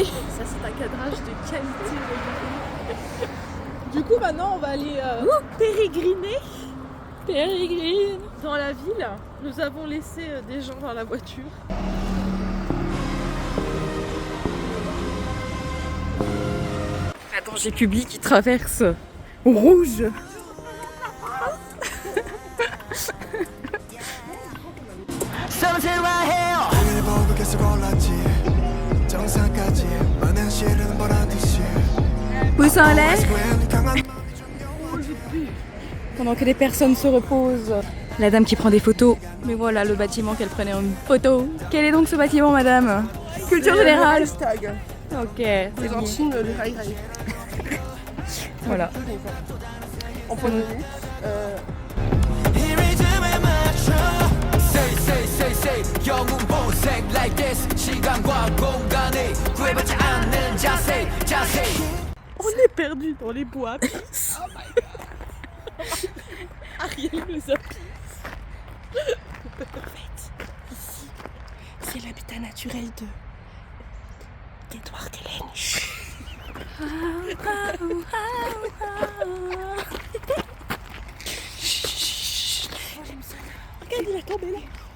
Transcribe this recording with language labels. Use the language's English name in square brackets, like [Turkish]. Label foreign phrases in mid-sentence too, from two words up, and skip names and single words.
[French] Ça, c'est un cadrage de qualité. Du coup, maintenant, on va aller pérégriner Pérégrine. dans la ville. Nous avons laissé des gens dans la voiture. Un danger public qui traverse au rouge. [Korean] 일보고 계속 올랐지 정상까지 많은 실은 보라듯이 [French] Pouce en l'air. [Korean] 웬 강한 [French] Pendant que les personnes se reposent. La dame qui prend des photos. Mais voilà le bâtiment qu'elle prenait en photo. Quel est donc ce bâtiment, madame? Culture générale. Hashtag. Ok. c'est C'est en bien. Chine, le high high. Voilà. En polonais. [Korean] 이 리듬에 맞춰 Say 영웅 보색 [English] like this [Korean] 시간과 공간에 구애받지 않는 자세 [French] On est perdu dans les bois. Ariel nous a En fait, ici, c'est l'habitat naturel d'Edouard Hélène. Regarde, il a tombé là.